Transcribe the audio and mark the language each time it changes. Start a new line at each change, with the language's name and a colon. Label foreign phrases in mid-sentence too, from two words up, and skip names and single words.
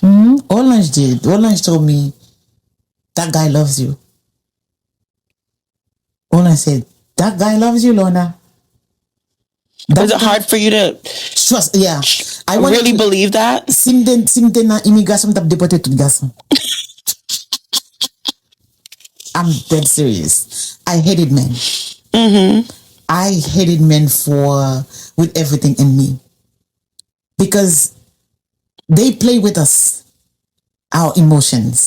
English: Orange did. Orange told me, that guy loves you. Orange said, that guy loves you, Lorna. Was it hard for you to trust? Yeah. I really believe that?
Haitian Creole: Simde na immigration tap deporte tout garçon.
English: I'm dead serious. I hated men. I hated men with everything in me. Because they play with us, our emotions.